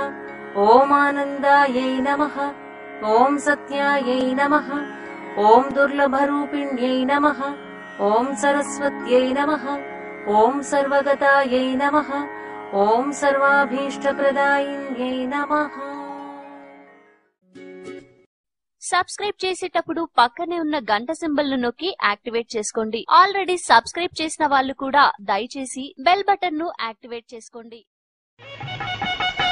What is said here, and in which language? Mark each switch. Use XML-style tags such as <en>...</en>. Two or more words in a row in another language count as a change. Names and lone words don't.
<sa>ॐ आनन्दायै नमः। ॐ सत्यायै नमः। ॐ दुर्लभरूपिण्यै नमः। ॐ सरस्वत्यै नमः। ॐ सर्वगतायै नमः। ॐ सर्वाभीष्टप्रदायिन्यै नमः।</sa> <te>సబ్స్క్రైబ్ చేసేటప్పుడు పక్కనే ఉన్న గంట సింబల్ ను నొక్కి యాక్టివేట్ చేసుకోండి. ఆల్రెడీ సబ్స్క్రైబ్ చేసిన వాళ్ళు కూడా దయచేసి బెల్ బటన్ ను యాక్టివేట్ చేసుకోండి.</te>